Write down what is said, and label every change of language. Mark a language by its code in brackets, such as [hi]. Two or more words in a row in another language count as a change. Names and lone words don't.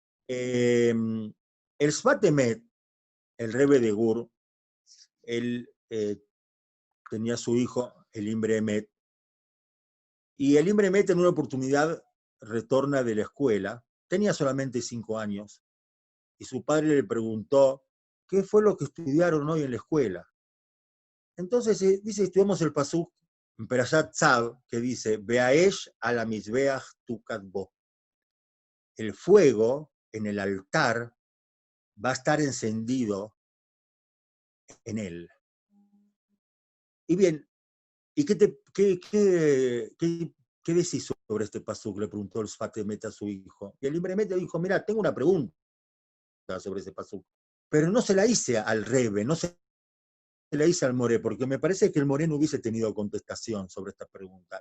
[es] El Sfat Emet, el Rebbe de Gur, él tenía a su hijo, el Imre Emet, y el Imre Emet en una oportunidad retorna de la escuela, tenía solamente 5 años, y su padre le preguntó, ¿qué fue lo que estudiaron hoy en la escuela? Entonces dice, estudiamos el pasuk en Perashat Tzav, que dice, [he] והאש על המזבח תוקד בו. [es] El fuego en el altar va a estar encendido en él. Y bien, ¿y qué decís sobre este pasuk? Le preguntó el Sfat Emet a su hijo. Y el Imre Emet le dijo, mira, tengo una pregunta sobre ese pasuk, pero no se la hice al Rebbe, no se la hice al Moré, porque me parece que el Moré no hubiese tenido contestación sobre esta pregunta.